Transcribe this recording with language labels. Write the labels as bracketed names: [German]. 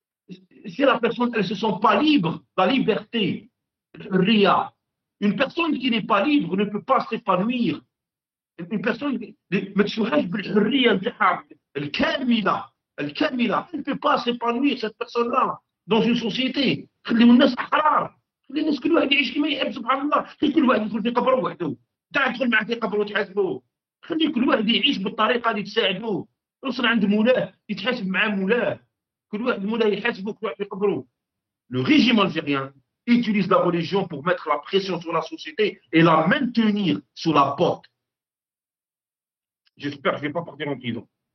[French] Si la personne, elle se sent pas libre, la liberté, ria. Une personne qui n'est pas libre ne peut pas s'épanouir. Une personne, ما تشوفهاش بالحرية نتاعها الكاملة elle ne peut pas s'épanouir cette personne-là dans une société. [Arabic] خليو الناس أحرار. خلي الناس كل واحد يعيش كما يحب سبحان الله. خلي كل واحد يدخل في قبره وحده. تعال تدخل معاه في قبره وتحاسبه. خلي كل واحد يعيش بالطريقة اللي تساعدوه. يوصل عند مولاه يتحاسب مع مولاه. كل واحد مولاه يحاسبه كل واحد في قبره. [French] Le régime algérien utilise la religion pour mettre la pression sur la société et la maintenir sous la porte. J'espère que je ne vais pas partir en prison.